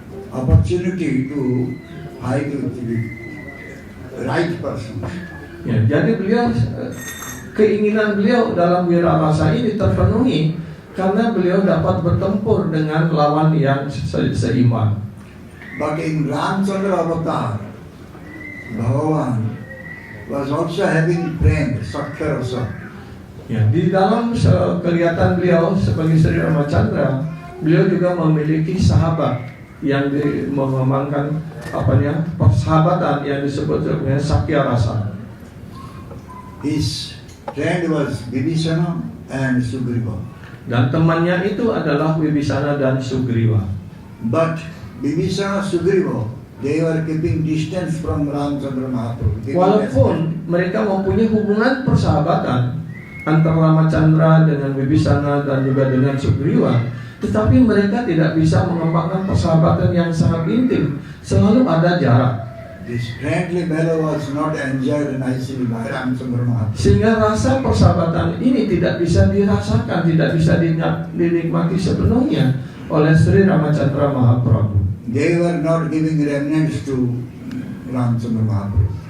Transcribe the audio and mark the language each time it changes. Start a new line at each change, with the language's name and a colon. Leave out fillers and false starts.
English: Opportunity to fight with the right person.
Indonesian: Ya, jadi beliau keinginan beliau dalam wira rasa ini terpenuhi karena beliau dapat bertempur dengan lawan yang seimbang.
English: But in Ramchandra Avatar, Bhagavan was also having prem, Sakya Rasa.
Indonesian: Ya, di dalam kegiatan beliau sebagai Sri Ramachandra, beliau juga memiliki sahabat yang mengembangkan persahabatan yang disebut dengan Sakya Rasa.
English: His friend was Vibhishana and Sugriva.
Indonesian: Dan temannya itu adalah Wibisana dan Sugriva.
English: But Vibhishana, Sugriva, they were keeping distance from Ramchandra Mahaprabhu.
Indonesian: Walaupun mereka mempunyai hubungan persahabatan antara Ramachandra dengan Wibisana dan juga dengan Sugriva, tetapi mereka tidak bisa mengembangkan persahabatan yang sangat intim. Selalu ada jarak.
English: This friendly fellow was not enjoyed nicely by Ramchandra Mahaprabhu.
Indonesian: Sehingga rasa persahabatan ini tidak bisa dirasakan, tidak bisa dinikmati sepenuhnya oleh Sri Ramachandra Mahaprabhu.
English: They were not giving remnants to Ramchandra Mahaprabhu.